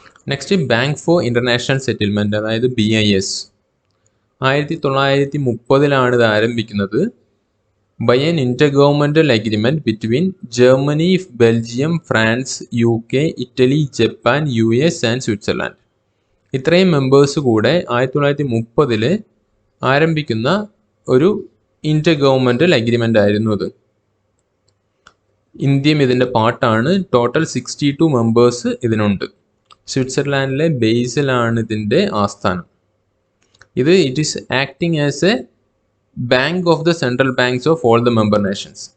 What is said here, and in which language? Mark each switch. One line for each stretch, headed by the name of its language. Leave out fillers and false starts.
Malayalam: Next, bank for international settlement, അതായത് BIS. 1930 ഇത് ആരംഭിക്കുന്നത്.
English: by an intergovernmental agreement between Germany, Belgium, France, UK, Italy, Japan, US and Switzerland.
Malayalam: ഇത്രയും members കൂടെ 1930 ആരംഭിക്കുന്ന ഒരു ഇന്റർ ഗവൺമെന്റൽ അഗ്രിമെന്റ് ആയിരുന്നു അത്. ഇന്ത്യയും ഇതിൻ്റെ പാർട്ടാണ്. ടോട്ടൽ 62 മെമ്പേഴ്സ് ഇതിനുണ്ട്. സ്വിറ്റ്സർലാൻഡിലെ ബേസിലാണ് ഇതിൻ്റെ ആസ്ഥാനം.
English: It is acting as a bank of the central banks of all the member nations.